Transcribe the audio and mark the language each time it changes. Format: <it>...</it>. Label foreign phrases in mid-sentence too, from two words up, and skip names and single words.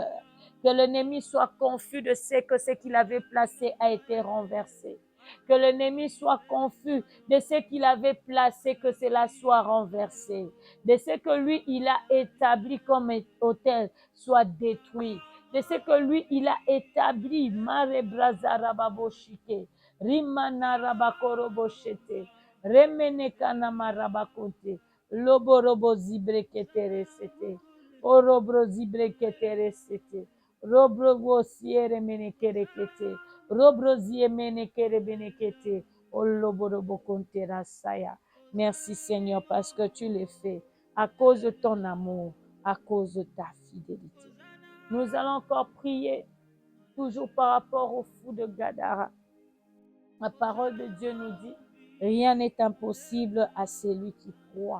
<fr>Que l'ennemi soit confus de ce qu'il avait placé a été renversé. Que l'ennemi soit confus de ce qu'il avait placé, que cela soit renversé. De ce que lui, il a établi comme autel soit détruit. De ce que lui, il a établi. Mare brazarababoshike. Rimana rabakoroboshete. Remene kanama rabakonte. Loborobo zibreketere sete. Orobro zibreketere sete. Robro siere menekerekete. Robro zie menekere benekete. Oloborobo kontera saya. Merci Seigneur parce que tu le fais à cause de ton amour, à cause de ta fidélité. Nous allons encore prier toujours par rapport au fou de Gadara. La parole de Dieu nous dit, rien n'est impossible à celui qui croit.</fr>